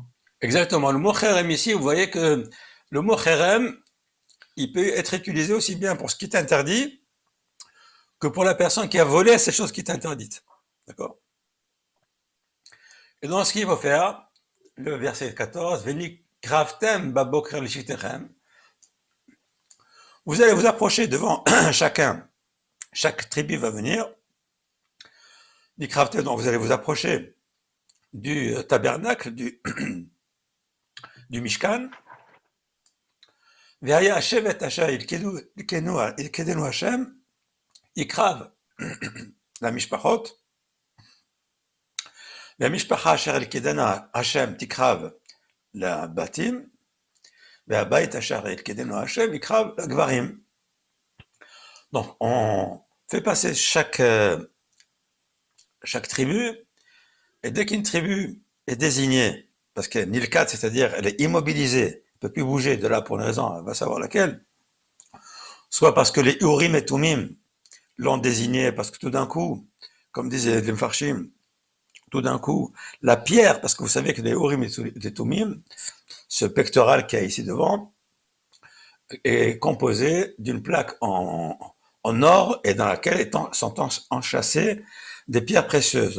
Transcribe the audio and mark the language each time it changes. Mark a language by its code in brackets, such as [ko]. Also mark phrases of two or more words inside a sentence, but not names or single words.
[fr] Exactement. Le mot Kherem ici, vous voyez que le mot Kherem, il peut être utilisé aussi bien pour ce qui est interdit que pour la personne qui a volé ces choses qui est interdite. D'accord? Et donc, ce qu'il faut faire, le verset 14, [he] ונקרבתם בבקר לשבטיכם. [fr] Vous allez vous approcher devant chaque tribu va venir. Donc vous allez vous approcher du tabernacle, du Mishkan. [he] והיה השבט אשר ילכדנו השם יקרב למשפחות, והמשפחה אשר ילכדנה השם תקרב לבתים, והבית אשר ילכדנו השם יקרב לגברים. [fr] Donc, on fait passer chaque tribu, et dès qu'une tribu est désignée, parce que Nilkat, c'est-à-dire elle est immobilisée, elle ne peut plus bouger de là pour une raison, elle va savoir laquelle, soit parce que les Urim et Tumim l'ont désigné, parce que tout d'un coup, comme disait les Mfarshim, tout d'un coup, la pierre, parce que vous savez que les Urim et les Tumim, ce pectoral qu'il y a ici devant, est composé d'une plaque en or et dans laquelle sont enchâssées des pierres précieuses.